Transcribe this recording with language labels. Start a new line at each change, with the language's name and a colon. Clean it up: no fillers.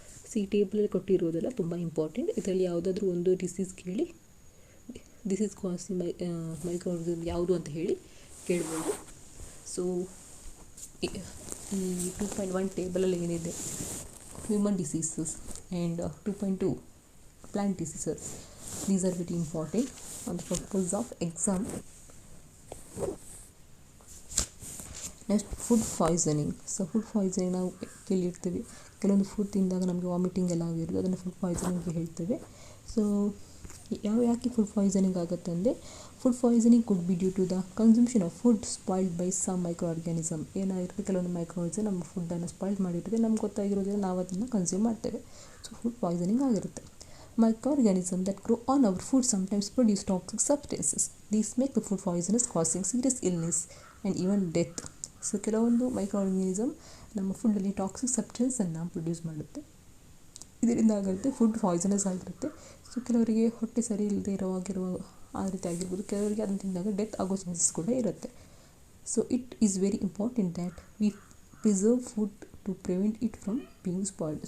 Kannada: C ಟೇಬಲಲ್ಲಿ ಕೊಟ್ಟಿರುವುದೆಲ್ಲ ತುಂಬ important. ಇದರಲ್ಲಿ ಯಾವುದಾದ್ರೂ ಒಂದು ಡಿಸೀಸ್ ಕೇಳಿ ಡಿಸೀಸ್ ಕಾಸ್ ಮೈಕ್ರೋಆರ್ಗನಿಸಮ್ ಯಾವುದು ಅಂತ ಹೇಳಿ ಕೇಳ್ಬೋದು. ಸೊ ಈ 2.1 ಟೇಬಲಲ್ಲಿ ಏನಿದೆ human diseases and 2.2 plant diseases.
English: These are very important on the purpose of exam. Next food poisoning.
Kannada: So food poisoning ನಾವು ಕೇಳಿರ್ತೀವಿ, ಕೆಲವೊಂದು ಫುಡ್ ತಿಂದಾಗ ನಮಗೆ ವಾಮಿಟಿಂಗ್ ಎಲ್ಲ ಆಗಿರೋದು, ಅದನ್ನು ಫುಡ್ ಪಾಯ್ಸನಿಂಗ್ ಹೇಳ್ತೇವೆ.
English: so
Kannada: ಯಾಕೆ ಫುಡ್ ಪಾಯ್ಸನಿಂಗ್ ಆಗುತ್ತೆ ಅಂದರೆ
English: Food poisoning could be due to the consumption of food spoiled by some microorganism.
Kannada: ಏನಾಗಿರುತ್ತೆ, ಕೆಲವೊಂದು ಮೈಕ್ರೋ ಆರ್ಗ್ಯಾನಿಸಮ್ ನಮ್ಮ ಫುಡ್ಡನ್ನು ಸ್ಪಾಯ್ಲ್ ಮಾಡಿರುತ್ತೆ, ನಮ್ಗೆ ಗೊತ್ತಾಗಿರೋದ್ರಿಂದ ನಾವು ಅದನ್ನು ಕನ್ಸ್ಯೂಮ್ ಮಾಡ್ತೇವೆ. ಸೊ ಫುಡ್ ಪಾಯ್ಸನಿಂಗ್ ಆಗಿರುತ್ತೆ.
English: Microorganisms that grow on our food sometimes produce toxic substances. These make the food poisonous, causing serious illness and even death.
Kannada: So ಕೆಲವೊಂದು ಮೈಕ್ರೋ ಆರ್ಗ್ಯಾನಿಸಮ್ ನಮ್ಮ ಫುಡ್ಡಲ್ಲಿ toxic ಸಬ್ಸ್ಟೆನ್ಸನ್ನು produce ಮಾಡುತ್ತೆ, ಇದರಿಂದ ಆಗುತ್ತೆ ಫುಡ್ ಪಾಯ್ಸನಸ್ ಆಗಿರುತ್ತೆ. So ಕೆಲವರಿಗೆ ಹೊಟ್ಟೆ ಸರಿ ಇಲ್ಲದೆ ಇರುವಾಗಿರುವ ಆ ರೀತಿ ಆಗಿರ್ಬೋದು, ಕೆಲವರಿಗೆ ಅದನ್ನು ತಿಂದಾಗ ಡೆತ್ ಆಗೋ ಚಾನ್ಸಸ್ ಕೂಡ ಇರುತ್ತೆ.
English: So it is very important that we preserve food to prevent it from being spoiled.